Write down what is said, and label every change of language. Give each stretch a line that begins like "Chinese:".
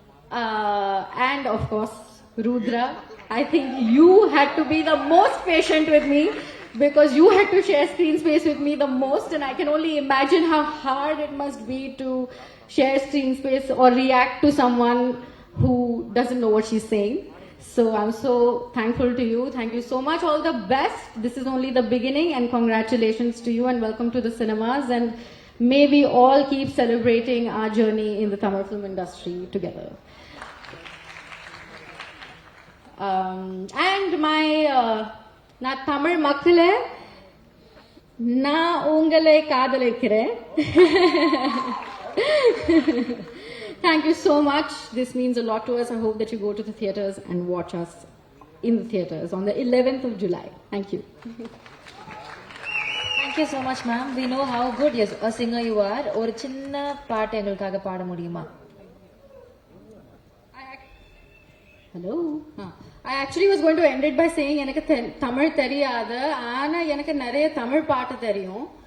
English: And of course, Rudra, I think you had to be the most patient with me because you had to share screen space with me the most, and I can only imagine how hard it must be to share screen space or react to someone who doesn't know what she's saying. So I'm so thankful to you. Thank you so much. All the best. This is only the beginning, and congratulations to you and welcome to the cinemas. And may we all keep celebrating our journey in the Tamil film industry together. And my
Tamil: நான் தமிழ் மக்களே நான் உங்களை காதலிக்கிறேன்.
English: Thank you so much. This means a lot to us. I hope that you go to the theaters and watch us in the theaters on the 11th of July. Thank you. Thank you so much, ma'am. We know how good a singer you are.
Tamil: ஒரு சின்ன பாட்டு எங்களுக்காக பாட முடியுமா?
English: Hello. I actually was going to end it by saying
Tamil: எனக்கு தமிழ் தெரியாது ஆனா எனக்கு நிறைய தமிழ் பாட்டு தெரியும்.